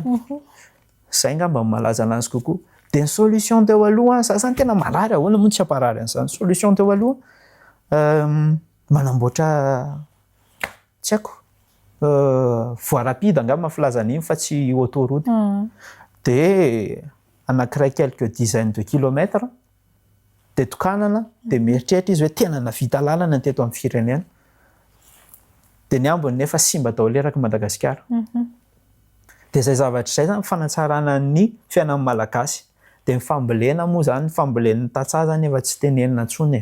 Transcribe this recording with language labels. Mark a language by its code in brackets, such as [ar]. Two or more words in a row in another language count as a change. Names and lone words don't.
[mg] Zay ngamba malaza anazy kokoa. De ny solution teo aloha, za zany tena marary ahoana moa tsy hamparary an'izany. Solution teo aloha manamboatra tsy haiko [fr] voie rapide [mg] angamba filazana iny fa tsy autoroute. De anankiray [fr] quelques dizaines de kilomètres [mg] de tokanana de mieritreritra izy hoe tena navita lalana teto amin'ny firenena. De ny ambiny nefa simba daholo eraky Madagasikara. De zay zavatra zay zany fanatsarana ny fiainan'ny malagasy. De ny fambolena moa zany, ny fambolen'ny tantsaha zany efa tsy tenenina intsony.